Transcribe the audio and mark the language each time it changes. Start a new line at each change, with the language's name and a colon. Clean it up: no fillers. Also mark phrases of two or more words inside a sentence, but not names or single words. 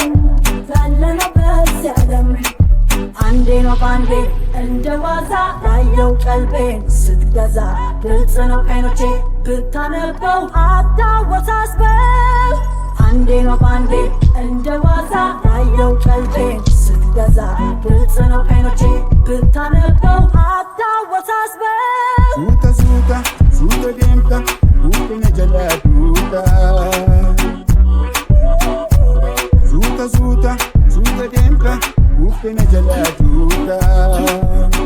Amharic: ያለነው በዚህ ዓለም አንዴ ነው ባንዴ እንደ ዋዛ ያየው ቀልቤን ስትገዛ ግልጽ ነው አይኖቼ ብታነበው አታወሳስበው አንዴ ነው ባንዴ እንደ ዋዛ ያየው ቀልቤን ስትገዛ ግልጽ ነው አይኖቼ ብታነበው አታወሳስበው
Oromo: Suuta suuta suuta deemta buufina jalaa duuta suuta suuta suuta deemta buufina jalaa duuta